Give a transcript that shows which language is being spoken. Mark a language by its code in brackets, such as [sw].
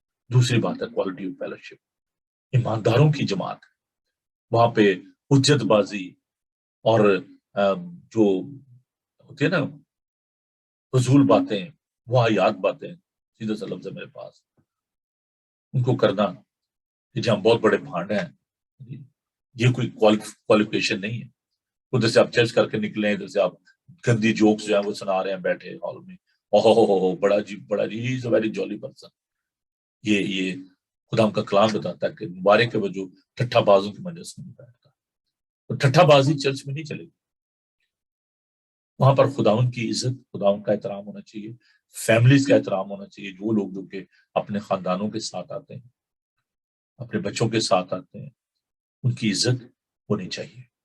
[ur] دوسری بات ہے کوالٹی آف فیلوشپ. ایمانداروں کی جماعت، وہاں پہ حجت بازی اور جو ہوتی ہے نا فضول باتیں، واہیات باتیں، سیدھا سا لفظ ہے میرے پاس، ان کو کرنا کہ جی ہم بہت بڑے بھانڈ ہیں. یہ کوئی کوالیفیکیشن نہیں ہے. ادھر سے آپ چرچ کر کے نکلیں، ادھر سے آپ گندی جوکس جو ہیں وہ سنا رہے ہیں بیٹھے ہال میں. اوہ بڑا جی [en] He is a very jolly person. [ur] یہ خدا کا کلام بتاتا ہے کہ مبارک ہے وہ جو ٹھٹھا بازوں کی مجلس میں بیٹھتا ہے. تو ٹھٹھا بازی چرچ میں نہیں چلے گی. وہاں پر خداوند کی عزت، خداوند کا احترام ہونا چاہیے، فیملیز کا احترام ہونا چاہیے. جو لوگ جو کہ اپنے خاندانوں کے ساتھ آتے ہیں، اپنے بچوں کے ساتھ آتے ہیں، ان کی عزت ہونی چاہیے.